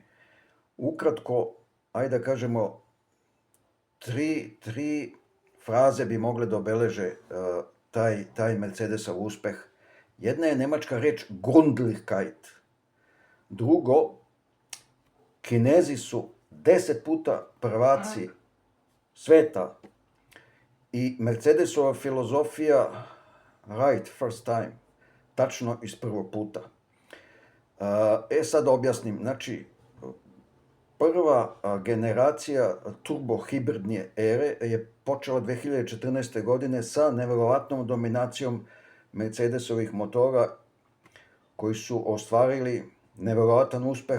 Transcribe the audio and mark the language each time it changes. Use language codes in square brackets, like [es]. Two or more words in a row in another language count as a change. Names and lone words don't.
[sr] Ukratko, ajde da kažemo, tri fraze bi mogle da obeleže taj Mercedesov uspeh. Jedna je nemačka reč Grundlichkeit. Drugo, Kinezi su 10 puta prvaci sveta i Mercedesova filozofija [en] right first time, [sr] tačno iz prvog puta. Sad da objasnim, znači, prva generacija turbohibridne ere je počela 2014. godine sa neverovatnom dominacijom Mercedesovih motora koji su ostvarili neverovatan uspeh.